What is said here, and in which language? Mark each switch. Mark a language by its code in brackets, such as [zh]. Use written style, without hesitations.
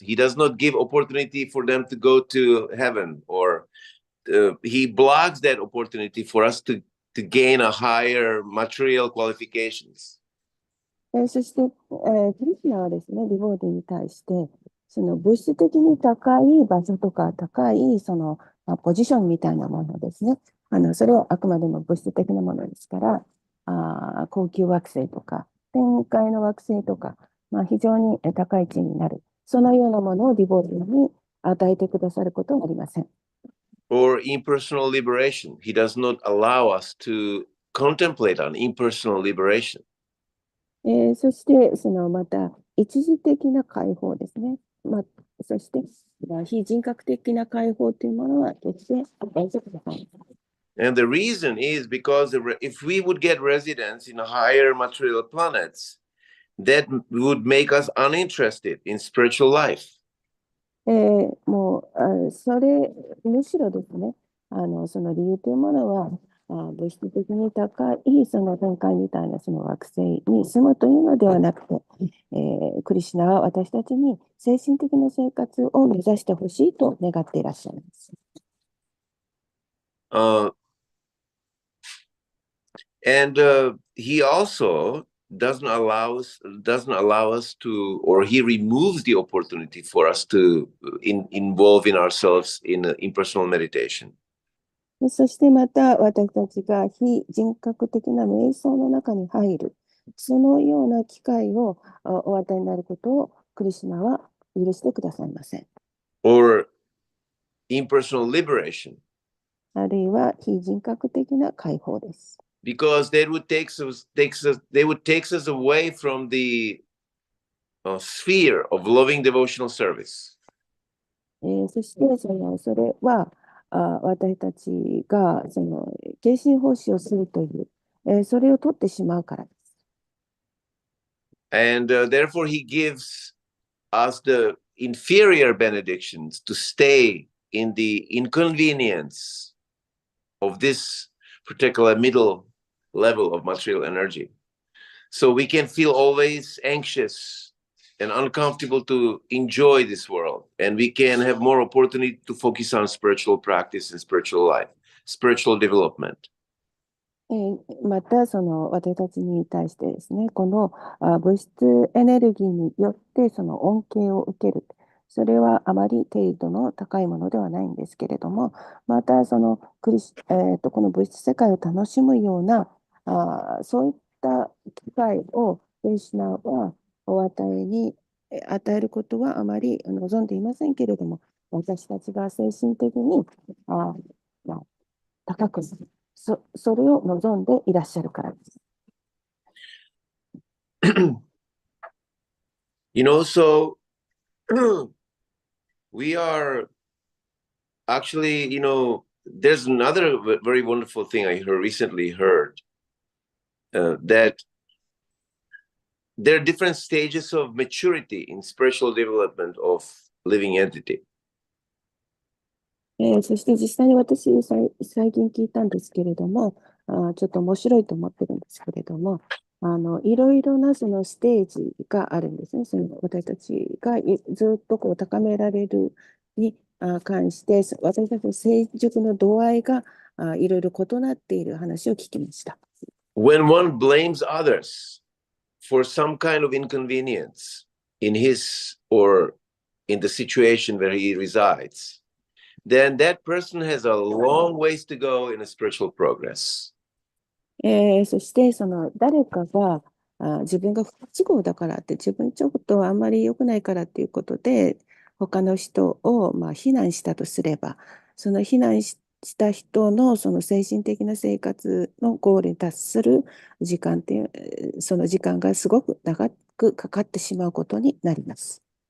[en] He does not give opportunity for them to go to heaven, or he blocks that opportunity for us to gain a higher material qualifications. [ja] そして、クリスナはですね、ディボーティに対して、その物質的に高い場所とか、高いポジションみたいなものですね。それはあくまでも物質的なものですから、高級惑星とか、天界の惑星とか、非常に高い地位になる。そのようなものをディボーティに与えてくださることはありません。 [en] Or impersonal liberation. He does not allow us to contemplate on impersonal liberation. [ja] そして、また、一時的な解放ですね。そして、非人格的な解放というものは、決して大丈夫ではない。 [en] And the reason is because if we would get residence in higher material planets, that would make us uninterested in spiritual life. [ja] もう、むしろですね、その理由というものは、物質的に高いその天界みたいなその惑星に住むというのではなくて、クリシュナは私たちに精神的な生活を目指してほしいと願っていらっしゃいます。 [en] And he also doesn't allow us to, or he removes the opportunity for us to involve in ourselves in impersonal meditation. [ja] そしてまた私たちが非人格的な瞑想の中に入る、そのような機会をお与えになることをクリシュナは許してくださいません。 [en] Or impersonal liberation. [ja] あるいは非人格的な解放です。 [en] because they would take us away from the sphere of loving devotional service. [ja] そして、それは、私たちが、献身奉仕をするという、それを取ってしまうからです。 [en] And therefore he gives us the inferior benedictions to stay in the inconvenience of this particular middle level of material energy. So we can feel always anxious and uncomfortable to enjoy this world. And we can have more opportunity to focus on spiritual practice and spiritual life, spiritual development. [ja] また、私たちに対してですね、この物質エネルギーによってその恩恵を受ける。それはあまり程度の高いものではないんですけれども、またこの物質世界を楽しむようなそういった機会をクリシュナは与えることはあまり望んでいませんけれども、私たちが精神的にまあ、高くする。それを望んでいらっしゃるからです。 [en] So we are actually, there's another very wonderful thing I recently heard, that there are different stages of maturity in spiritual development of living entity. [ja] そして実際に私、最近聞いたんですけれども、ちょっと面白いと思ってるんですけれども、いろいろなそのステージがあるんですね。私たちがずっと高められるに関して、私たちの成熟の度合いがいろいろ異なっている話を聞きました。 [en] When one blames others for some kind of inconvenience in his or in the situation where he resides, then that person has a long ways to go in a spiritual progress. [ja] そして誰かが自分が不都合だからって自分ちょっとあんまり良くないからっていうことで他の人を非難したとすれば、その非難した人のその精神的な生活のゴールに達する時間っていうその時間がすごく長くかかってしまうことになります。